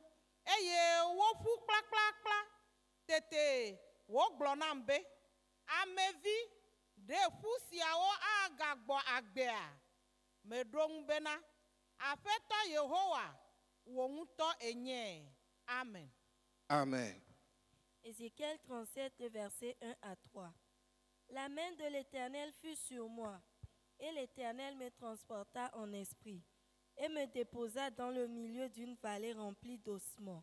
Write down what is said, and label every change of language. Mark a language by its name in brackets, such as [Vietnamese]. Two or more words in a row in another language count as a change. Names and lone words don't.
[Ewe] Eye woƒu kplakplakpla. Tete wogblɔ nam be, ame vi, ɖe ƒu siawo agagbɔ agbea. Meɖo ŋu bena, Aƒetɔ Yehowa, wò ŋutɔ enye. Amen. Amen. [French] Ézéchiel 37, versets 1 à 3. La main de l'Éternel fut sur moi, et l'Éternel me transporta en esprit, et me déposa dans le milieu d'une vallée remplie d'ossements.